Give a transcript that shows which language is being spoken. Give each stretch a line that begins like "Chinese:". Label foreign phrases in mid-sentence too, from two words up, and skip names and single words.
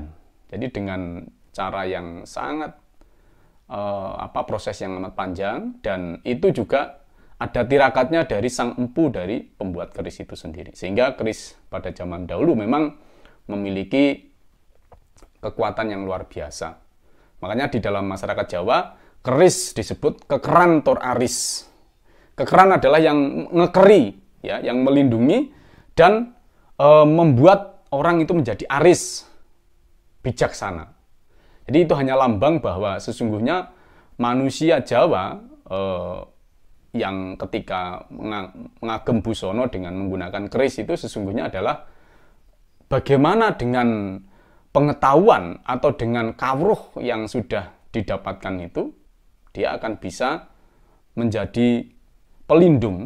Indonesian: Jadi dengan cara yang sangat proses yang amat panjang, dan itu juga ada tirakatnya dari sang empu dari pembuat keris itu sendiri. Sehingga keris pada zaman dahulu memang memiliki kekuatan yang luar biasa. Makanya di dalam masyarakat Jawa, keris disebut
Javanese: kekeran tor aris.
Indonesian: Kekeran adalah yang ngekeri, ya, yang melindungi dan membuat orang itu menjadi aris, bijaksana. Jadi itu hanya lambang bahwa sesungguhnya manusia Jawa yang ketika
Javanese: mengagem busono
Indonesian: dengan menggunakan keris itu sesungguhnya adalah bagaimana dengan pengetahuan atau dengan kawruh yang sudah didapatkan itu, dia akan bisa menjadi pelindung.